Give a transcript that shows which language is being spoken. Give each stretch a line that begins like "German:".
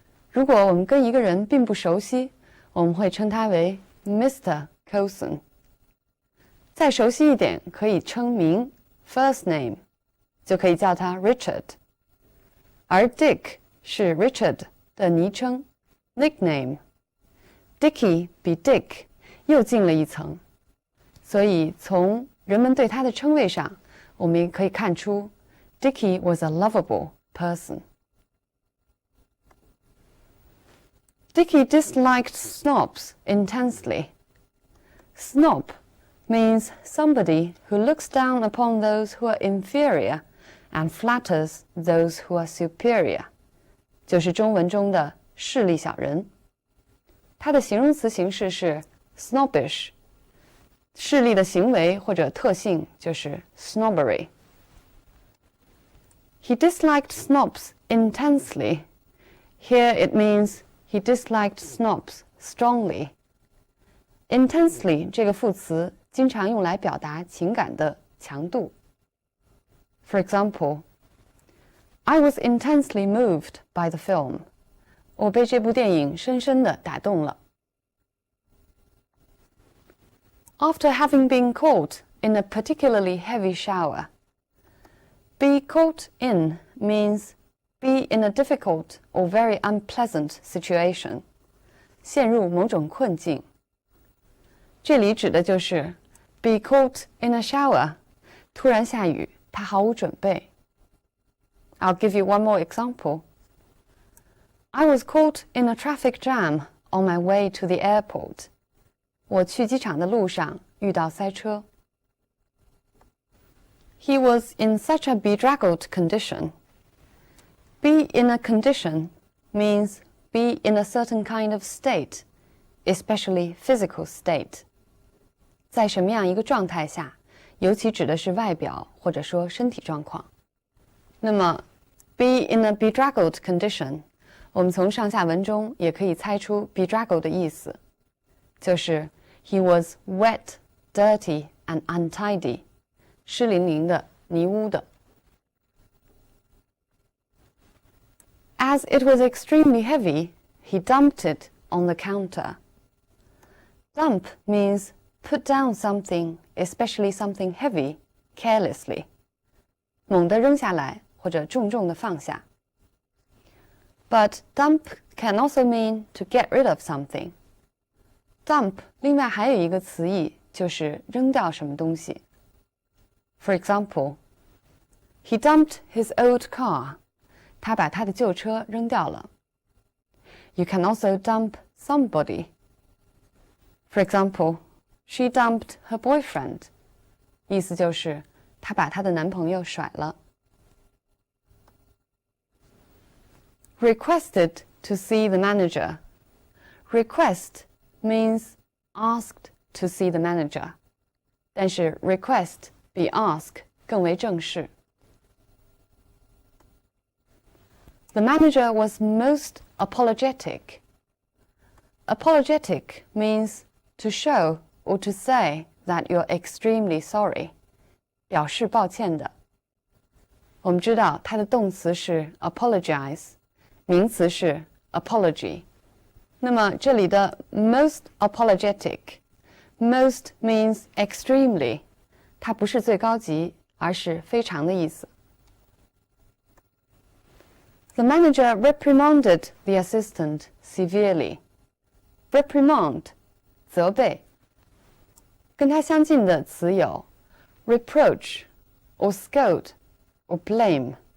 Chinese: 如果我们跟一个人并不熟悉，我们会称他为 Mr. Colson。再熟悉一点，可以称名 first name， 就可以叫他 Richard。而 Dick 是 Richard 的昵称 nickname。Dickie 比 Dick 又进了一层，所以从人们对他的称谓上，我们也可以看出
English: Dickie was a lovable person. Dickie disliked snobs intensely. Snob means somebody who looks down upon those who are inferior and flatters those who are superior.
Chinese: 就是中文中的势利小人。它的形容词形式是 snobbish， 势利的行为或者特性就是 snobbery。
English: He disliked snobs intensely. Here it means he disliked snobs strongly.
Chinese: Intensely 这个副词经常用来表达情感的强度。
English: For example, I was intensely moved by the film.
Chinese: 我被这部电影深深地打动了。
English: After having been caught in a particularly heavy shower. Be caught in means be in a difficult or very unpleasant situation.
Chinese: 陷入某种困境。这里指的就是
English: be caught in a shower.
Chinese: 突然下雨，他毫无准备。
English: I'll give you one more example.I was caught in a traffic jam on my way to the airport.
Chinese: 我去机场的路上遇到塞车。
English: He was in such a bedraggled condition. Be in a condition means be in a certain kind of state, especially physical state.
Chinese: 在什么样一个状态下，尤其指的是外表或者说身体状况。那么
English: be in a bedraggled condition
Chinese: 我们从上下文中也可以猜出 bedraggled 的意思，就是
English: he was wet, dirty and untidy，
Chinese: 湿淋淋的、泥污的。
English: As it was extremely heavy, he dumped it on the counter. Dump means put down something, especially something heavy, carelessly.
Chinese: 猛地扔下来或者重重地放下。
English: But dump can also mean to get rid of something.
Chinese: Dump 另外还有一个词义，就是扔掉什么东西。
English: For example, he dumped his old car.
Chinese: 他把他的旧车扔掉了。
English: You can also dump somebody. For example, she dumped her boyfriend.
Chinese: 意思就是她把她的男朋友甩了。
English: Requested to see the manager. Request means asked to see the manager.
Chinese: 但是 request 比 ask 更为正式。
English: The manager was most apologetic. Apologetic means to show or to say that you're extremely sorry.
Chinese: 表示抱歉的。我们知道它的动词是 apologize。名词是 apology，那么这里的 most apologetic，
English: most means extremely，
Chinese: 它不是最高级，而是非常的意思。
English: The manager reprimanded the assistant severely.
Chinese: Reprimand， 责备。 跟它相近的词有
English: reproach or scold or blame。